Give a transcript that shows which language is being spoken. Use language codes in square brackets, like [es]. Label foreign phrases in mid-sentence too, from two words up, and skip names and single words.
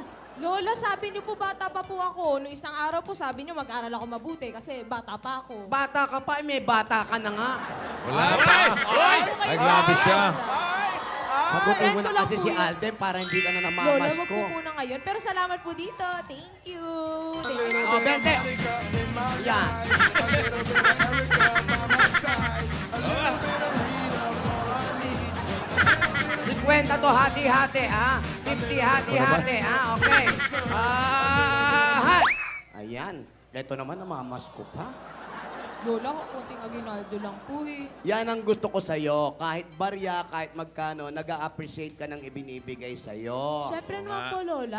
[tl] Lola, sabi niyo po bata pa po ako. Noong isang araw po sabi niyo mag-aral ako mabuti kasi bata pa ako. Bata ka pa, may bata ka na nga. Wala pa. Ay, grabe siya. Sagutin mo Kwento na lang kasi po si yun. Alden para hindi ka na Lola, namamas wag ko. po muna ngayon. Pero salamat po dito. [en] Thank you. Thank you. [tl] Oh, Bente. Yan. Kwenta to, hati-hati, ha? 50 hati-hati, ha? Okay. Ayan. Ito naman, namamas ko pa. Lola, kunting aginaldo lang po eh. Yan ang gusto ko sa'yo. Kahit barya, kahit magkano, nag-a-appreciate ka ng ibinibigay sa'yo. Siyempre naman po, Lola.